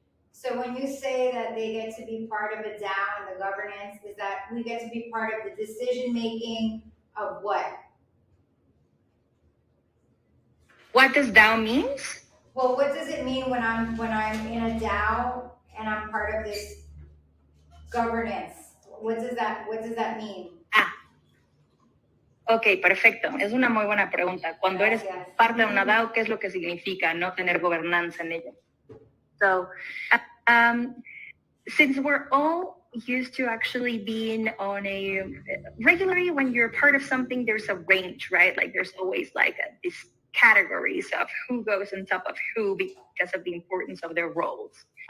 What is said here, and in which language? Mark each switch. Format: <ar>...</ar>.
<en>So when you say that they get to be part of a DAO and the governance, is that we get to be part of the decision making of what? What does DAO means? Well, what does it mean when I'm in a DAO and I'm part of this governance? What does that mean?</en> <es>Ok, perfecto. Es una muy buena pregunta. Cuando eres Gracias. parte de una DAO, ¿qué es lo que significa no tener gobernanza en ella?</es> <en>So, since we're all used to actually being on a regularly when you're part of something, there's a range, right? Like there's always like these categories of who goes on top of who because of the importance of their roles.</en>